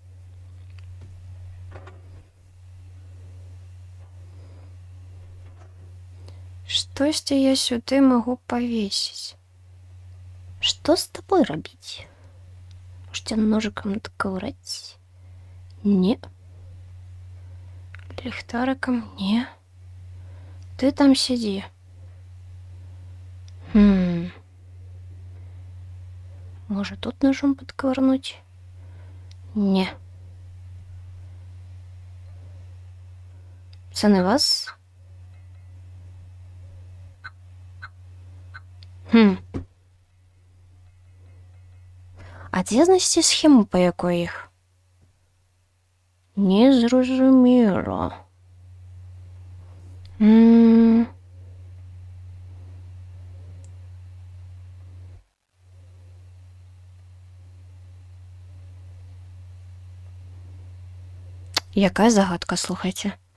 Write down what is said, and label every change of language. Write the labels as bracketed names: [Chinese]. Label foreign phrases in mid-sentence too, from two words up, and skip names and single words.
[Belarusian] Штосьці я сюды магу павесіць. Што з табой рабіць? [Russian] Можете ножиком надковыраць? [Belarusian] Не. Ліхтариком? Не. Ты там сядзі. [Russian] Може тут ножом подковырнуть? [Ukrainian] Не. Це не вас? [Belarusian] А дзе знайсці схему, па якой іх? Незразумела. Якая загадка, слухайте.